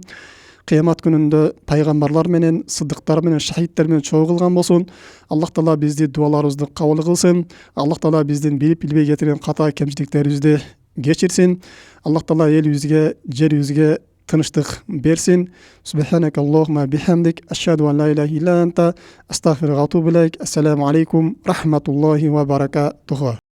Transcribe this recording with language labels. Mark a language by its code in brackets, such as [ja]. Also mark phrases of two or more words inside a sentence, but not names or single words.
[ky] Кыямат күнүндө пайгамбарлар менен, сыдыктар менен, шахидтер менен чогуу кылган болсун. Аллах Таала бизди дуаларыбызды кабыл кылсын. Аллах Таала биздин билип билбей кетирген ката кемчиликтерибизди кечирсин. Аллах Таала элибизге, жерибизге тыныштык берсин. [ar] سبحانك اللهم وبحمدك أشهد أن لا إله إلا أنت أستغفرك وأتوب إليك. السلام عليكم ورحمة الله وبركاته.